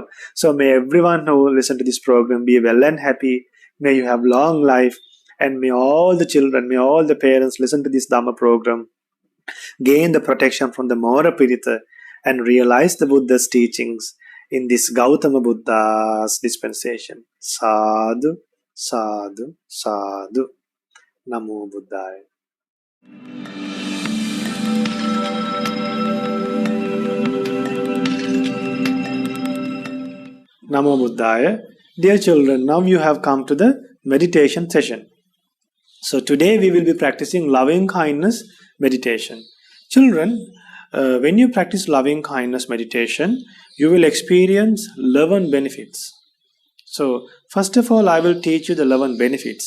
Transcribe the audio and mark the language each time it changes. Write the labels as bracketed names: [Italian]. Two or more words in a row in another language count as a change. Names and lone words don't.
[English] So may everyone who listen to this program be well and happy. May you have long life. And may all the children, may all the parents listen to this Dhamma program, gain the protection from the Mora Paritta, and realize the Buddha's teachings in this Gautama Buddha's dispensation. [Pali] Sadhu, sadhu, sadhu. Namo Buddhaya. Namo Buddhaya. [English] Dear children, now you have come to the meditation session. So today we will be practicing loving kindness meditation. Children, when you practice loving kindness meditation, you will experience 11 benefits. So first of all, I will teach you the 11 benefits.